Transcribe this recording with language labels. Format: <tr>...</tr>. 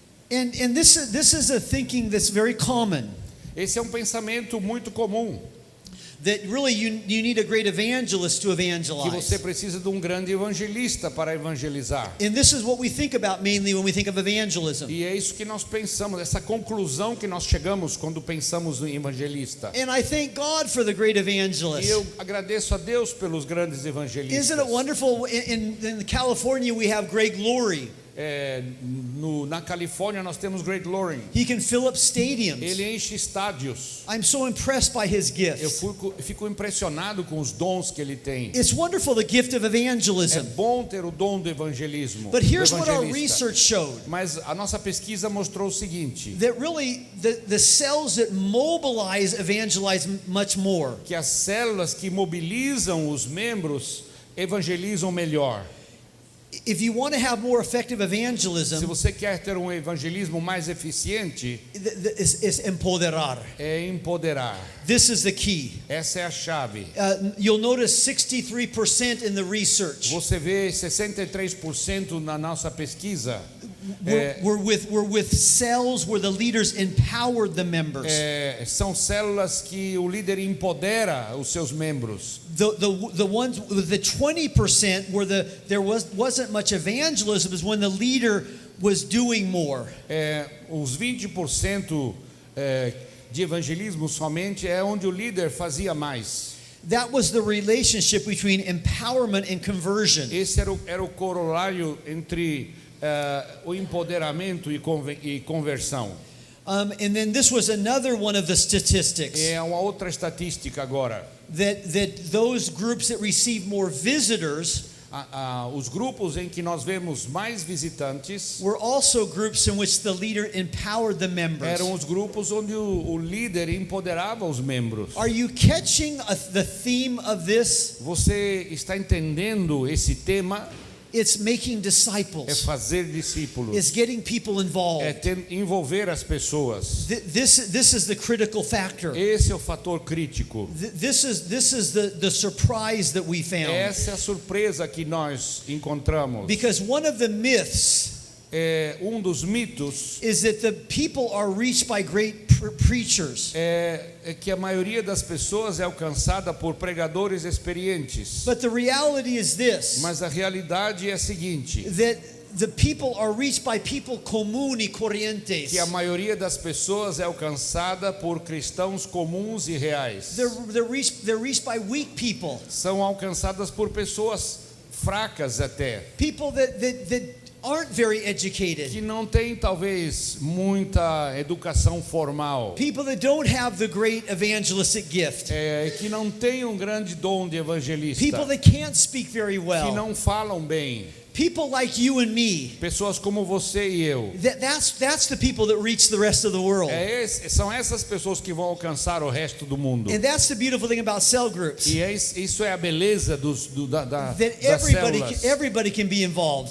<en>And this is a thinking that's very common.</en> <pt>Esse é um pensamento muito comum.</pt> <en>That really you need a great evangelist to evangelize.</en> <pt>Que você precisa de um grande evangelista para evangelizar.</pt> <en>And this is what we think about mainly when we think of evangelism.</en> <pt>E é isso que nós pensamos, essa conclusão que nós chegamos quando pensamos em evangelista.</pt> <en>And I thank God for the great evangelists.</en> <pt>E eu agradeço a Deus pelos grandes evangelistas.</pt> <en>Isn't it wonderful? In California we have Greg Laurie.</en> <pt>Na Califórnia nós temos Greg Laurie.</pt> <en>He can fill up stadiums.</en> <pt>Ele enche estádios.</pt> <en>I'm so impressed by his gifts.</en> <pt>Eu fico impressionado com os dons que ele tem.</pt> <en>It's wonderful, the gift of evangelism.</en> <pt>É bom ter o dom do evangelismo.</pt> <en>But here's what our research showed.</en> <pt>Mas a nossa pesquisa mostrou o seguinte.</pt> <en>That really the cells that mobilize evangelize much more.</en> <pt>Que as células que mobilizam os membros evangelizam melhor.</pt> <en>If you want to have more effective evangelism,</en> <pt>se você quer ter um evangelismo mais eficiente,</pt> <en>is empoderar.</en> <pt>É empoderar.</pt> <en>This is the key.</en> <pt>Essa é a chave.</pt> <en>You'll notice 63% in the research.</en> <pt>Você vê 63% na nossa pesquisa.</pt> <en>We're with cells where the leaders empowered the members.</en> <pt>São células que o líder empodera os seus membros.</pt> <en>The ones with the 20% where there wasn't much evangelism is when the leader was doing more.</en> <pt>Os 20% de evangelismo somente é onde o líder fazia mais.</pt> <en>That was the relationship between empowerment and conversion.</en> <pt>Esse era o corolário entre o empoderamento e conversão.</pt> <en>And then this was another one of the statistics.</en> <pt>É uma outra estatística agora.</pt> <en>That those groups that receive more visitors,</en> <pt>os grupos em que nós vemos mais visitantes,</pt> <en>were also groups in which the leader empowered the members.</en> <pt>Eram os grupos onde o líder empoderava os membros.</pt> <en>Are you catching the theme of this?</en> <pt>Você está entendendo esse tema?</pt> <en>It's making</en> <pt>é</pt> <en>disciples.</en> <pt>fazer discípulos,</pt> <en>It's getting people involved.</en> <pt>envolver as pessoas.</pt> <en>This is the critical factor.</en> <pt>Esse é o fator crítico.</pt> <en>This is the surprise that we found.</en> <pt>Essa é a surpresa que nós encontramos.</pt> <en>Because one of the myths</en> <pt>Um dos mitos</pt> <en>is that the people are reached by great preachers.</en> <pt>é que a maioria das pessoas é alcançada por pregadores experientes.</pt> <en>But the reality is this,</en> <pt>Mas a realidade é a seguinte,</pt> <en>that the people are reached by people</en> <es>común y corrientes.</es> <pt>que a maioria das pessoas é alcançada por cristãos comuns e reais.</pt> <en>They're reached by weak people.</en> <pt>São alcançadas por pessoas fracas até,</pt> <en>People that aren't very educated.</en> <pt>que não têm talvez muita educação formal,</pt> <en>People that don't have the great evangelistic gift.</en> <pt>que não têm um grande dom de evangelista,</pt> <en>People that can't speak very</en> <pt>que</pt> <en>well.</en> <pt>não falam bem.</pt> <en>People like you and me.</en> <pt>Pessoas como você e eu.</pt> <en>That's the people that reach the rest of the world.</en> <pt>São essas pessoas que vão alcançar o resto do mundo.</pt> <en>And that's the beautiful thing about cell groups.</en> <pt>E isso é a beleza</pt> <en>That</en> <pt>das células,</pt> <en>everybody can be involved.</en>